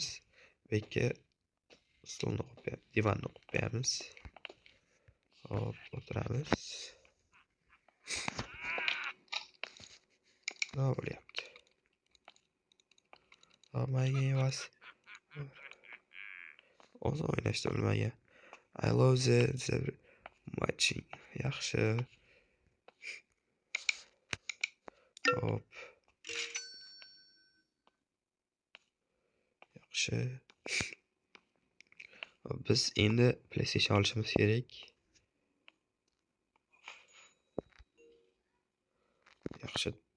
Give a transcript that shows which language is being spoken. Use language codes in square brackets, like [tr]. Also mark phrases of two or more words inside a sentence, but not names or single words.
[uz] Bekka stolni qo'yamiz, divanni qo'yamiz. Hop, o'tiramiz. Nima bo'lyapti? Mayga emas. O'zi o'ynashni bilmagan. [en] I love the matching. [uz] Yaxshi. Hop. Yaxshi. Biz endi PlayStation olishimiz kerak. Yaxshi.